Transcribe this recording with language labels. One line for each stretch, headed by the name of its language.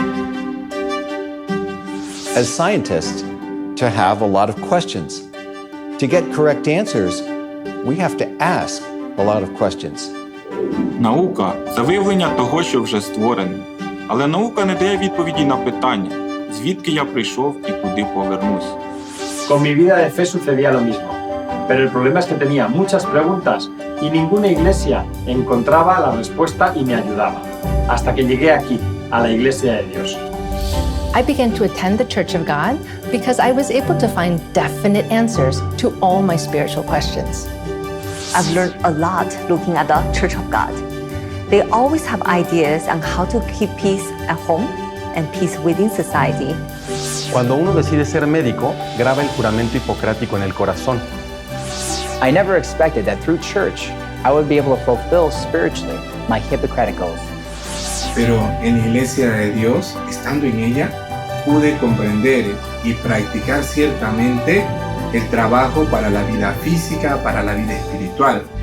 English: as scientists to have a lot of questions. To get correct answers, we have to ask a lot of questions.
Ukrainian: Наука – це виявлення того, що вже створено. Але наука не дає відповіді на питання, звідки я прийшов і куди повернусь.
Spanish: Con mi vida de fe sucedía lo mismo, pero el problema es que tenía muchas preguntas y ninguna iglesia encontraba la respuesta y me ayudaba, hasta que llegué aquí, a la Iglesia de Dios.
English: I began to attend the Church of God because I was able to find definite answers to all my spiritual questions. I've learned a lot looking at the Church of God. They always have ideas on how to keep peace at home and peace within society.
Spanish: Cuando uno decide ser médico, graba el juramento hipocrático en el corazón.
English: I never expected that through church, I would be able to fulfill spiritually my Hippocratic oath.
Spanish: Pero en la Iglesia de Dios, estando en ella, pude comprender y practicar ciertamente el trabajo para la vida física, para la vida espiritual.